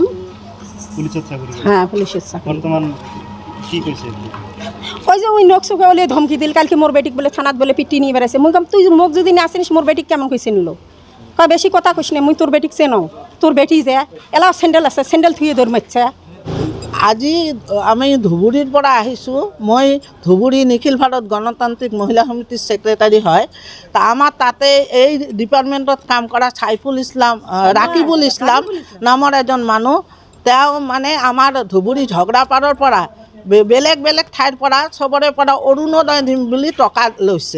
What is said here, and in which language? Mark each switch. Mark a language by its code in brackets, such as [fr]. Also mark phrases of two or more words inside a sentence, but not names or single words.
[bn] হ্যাঁ পুলিশের চাকরি। ওই যে ওই নোক চোখে বলে ধমকি দিল, কালকে মোর বেটিক বলে থানাত বলে পিটি নিয়ে বেড়াইছে। মুই কাম তুই মোক যদি না আসিস মোর বেটিক কেমন কই চিনলো? কয় বেশি কথা কইস না, মুই তোর বেটিক চেনো। তোর বেটি যে এলাও স্যান্ডেল আছে, স্যান্ডেল থুয়ে দৌড় মারছে। [as] আজি আমি ধুবুৰীৰ পৰা আহিছোঁ। মই ধুবুৰী নিখিল ভাৰত গণতান্ত্ৰিক মহিলা সমিতিৰ ছেক্ৰেটাৰী হয়। তা আমাৰ তাতে এই ডিপাৰ্টমেণ্টত কাম কৰা ৰাকিবুল ইছলাম নামৰ এজন মানুহ, তেওঁ মানে আমাৰ ধুবুৰী ঝগড়াপাৰৰ পৰা বেলেগ বেলেগ ঠাইৰ পৰা চবৰে পৰা অৰুণোদয় দিম বুলি টকা লৈছে।